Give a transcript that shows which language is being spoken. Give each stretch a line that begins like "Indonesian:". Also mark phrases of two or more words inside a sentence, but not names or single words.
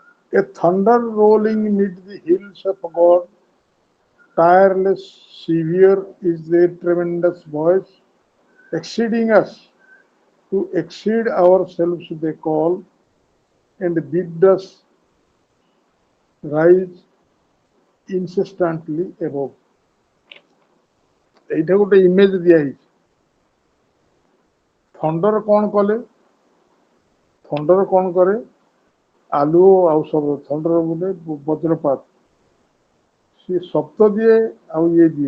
English: A thunder rolling mid the hills of God, tireless, severe is their tremendous voice, exceeding us, to exceed ourselves they call, and bid us rise incessantly above.
Odia: এইটা ଗୋଟେ ଇମେଜ ଦିଆହେଇଛି। ଥଣ୍ଡର କଣ କଲେ? ଥଣ୍ଡର କଣ କରେ? ଆଲୁଅ ଆଉ ଶବ୍ଦ। ଥଣ୍ଡର ବୋଲେ ବଜ୍ରପାତ। ସେ ଶବ୍ଦ ଦିଏ ଆଉ ଇଏ ଦିଏ।